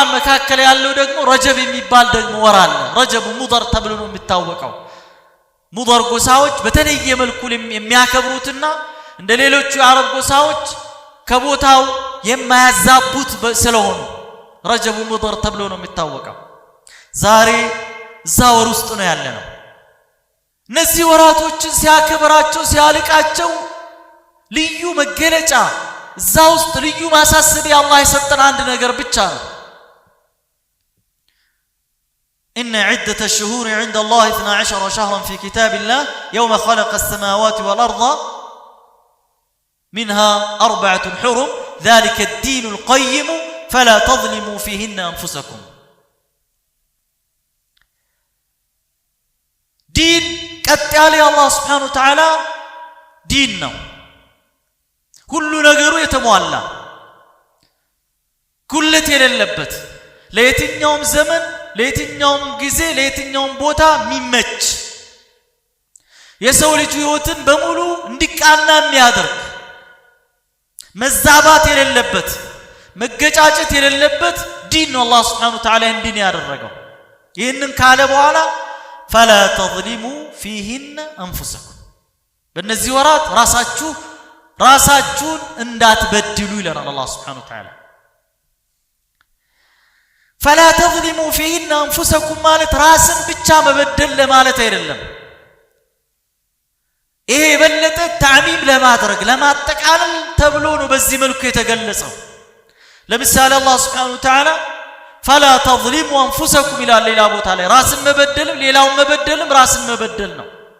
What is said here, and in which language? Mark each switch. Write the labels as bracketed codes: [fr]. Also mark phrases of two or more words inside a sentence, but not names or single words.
[am] መካከል ያለው ደግሞ ረጀብ የሚባል ደግሞ ወር አለ። ረጀብ ሙደር ተብሎ ነው የሚታወቀው። ሙደር ጎሳዎች በተለየ መልኩ የሚያከብሩትና እንደ ሌሎቹ የአረብ ጎሳዎች ከቦታው የማያዛቡት ስለሆኑ ረጀብ ሙደር ተብሎ ነው የሚታወቀው። ዛሬ እዛ ወር ውስጥ ነው ያለነው። እነዚህ ወራቶችን ሲያከብራቸው ሲያልቃቸው ልዩ መገለጫ እዛ ውስጥ ልዩ ማሳሰቢያ አላህ የሰጠን አንድ ነገር ብቻ ነው። [ar] إن عدة الشهور عند الله 12 شهرا في كتاب الله يوم خلق السماوات والأرض منها 4 حرم ذلك الدين القيم فلا تظلموا فيهن أنفسكم دين كتالي الله سبحانه وتعالى ديننا كل [am] ነገሩ የተሟላ ኩለት የሌለበት ለየትኛውም ዘመን ለየትኛውም ጊዜ ለየትኛውም ቦታ የሚመች የሰው ልጅ ህይወትን በሙሉ እንዲቃና የሚያደርግ መዛባት የሌለበት መገጫጨት የሌለበት ዲን ነው አላህ [ar] سبحانه وتعالى [am] እንዲን ያደረገው። ይህንን ካለ በኋላ [ar] فلا تظلموا فيهن انفسكم [am] በእነዚህ ወራት ራሳችሁን እንዳትበድሉ ይላል አላህ [ar] سبحانه وتعالى فلا تظلموا فيهن انفسكم [am] ማለት ራስን ብቻ መበደል ለማለት አይደለም ይሄ የበለጠ ተዕሚም ለማድረግ ለማጠቃለል ተብሎ ነው በዚህ መልኩ የተገለጸው ለምሳሌ አላህ [ar] سبحانه وتعالى فلا تظلموا انفسكم [am] ይላል ሌላ ቦታ ላይ ራስን መበደልም ሌላውን መበደልም ራስን መበደል ነው